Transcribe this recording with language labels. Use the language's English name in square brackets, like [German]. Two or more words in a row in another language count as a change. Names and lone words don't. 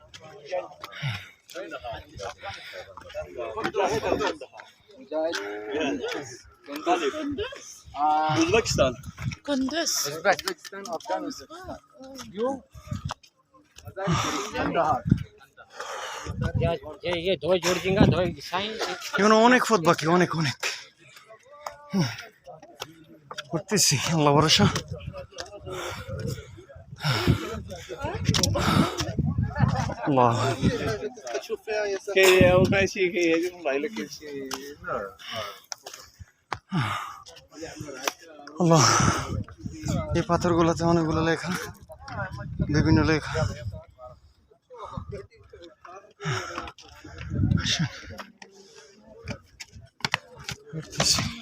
[English] Uzbekistan. Kunduz Uzbekistan, Afghanistan. You? [Hindi] ये दो जोड़ देंगे दो साइन [Bangla] এখন অনেক পথ বাকি অনেক অনেক উঠতেছি আল্লাহ ভরসা। আল্লাহ [Portuguese] Que é o mais chique, ele não vai que [Bangla] আল্লাহ এই পাথরগুলোতে অনেকগুলো লেখা, বিভিন্ন লেখা। উঠতেছি।